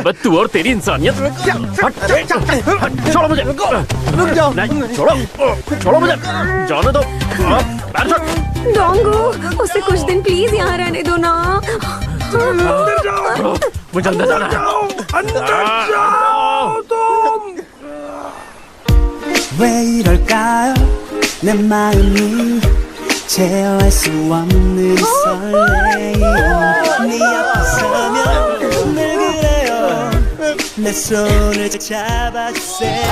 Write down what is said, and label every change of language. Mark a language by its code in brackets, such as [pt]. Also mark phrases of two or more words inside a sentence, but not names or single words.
[hi] बस तू और तेरी इंसानियत। छोड़ो मुझे, रुक जाओ। नहीं, छोड़ो मुझे, जाने दो। डोंगू, उसे कुछ दिन प्लीज यहाँ रहने दो ना। मुझे अंदर जाना है। [ko] 왜 이럴까요? 내 마음이 제어할 수 없는 설레임. 네 앞에 서면 늘 그래요. 내 손을 잡아주세요.